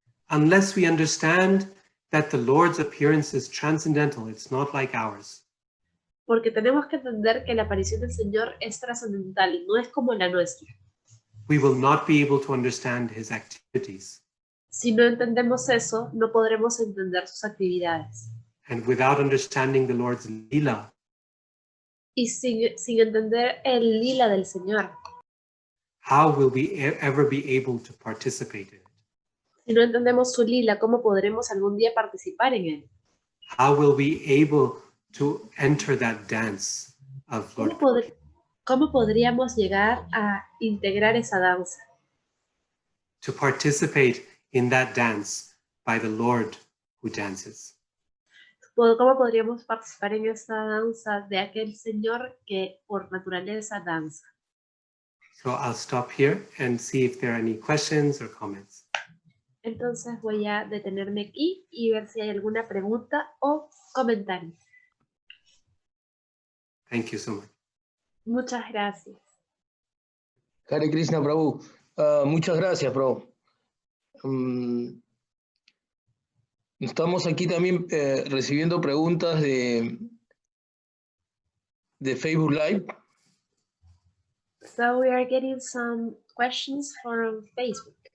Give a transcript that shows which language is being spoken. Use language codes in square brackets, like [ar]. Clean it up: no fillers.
[en] Unless we understand that the Lord's appearance is transcendental, it's not like ours. [es] Porque tenemos que entender que la aparición del Señor es trascendental, no es como la nuestra. [en] We will not be able to understand his activities. [es] Si no entendemos eso, no podremos entender sus actividades. [en] And without understanding the Lord's lila, [es] Y sin entender el lila del Señor, [en] how will we ever be able to participate in it? [es] si no entendemos su lila, ¿cómo podremos algún día participar en él? [en] How will we be able to enter that dance of Lord? [es] ¿Cómo podríamos llegar a integrar esa danza? [en] To participate in that dance by the Lord who dances. [es] ¿Cómo podríamos participar en esa danza de aquel Señor que por naturaleza danza? [en] So I'll stop here and see if there are any questions or comments. [es] Entonces voy a detenerme aquí y ver si hay alguna pregunta o comentario. [en] Thank you so much. [es] Muchas gracias. Hare Krishna, Prabhu. Muchas gracias, Prabhu. Estamos aquí también recibiendo preguntas de Facebook Live. [en] So we are getting some questions from Facebook.